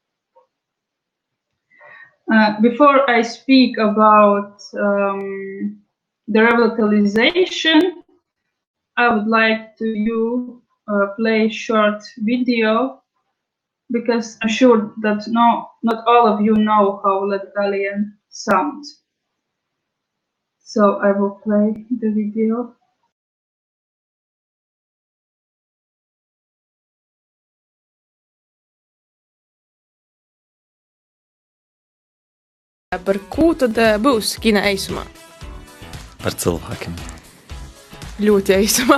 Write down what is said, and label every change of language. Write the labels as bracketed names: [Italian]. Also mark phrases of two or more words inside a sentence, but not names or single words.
[English] Before I speak about the revitalization, I would like to play a short video because I'm sure that not all of you know how Latgalian sounds. So I will play the video. [Latgalian] Par ko tad būs kina eisumā? Par cilvēkiem. Ļoti eisumā.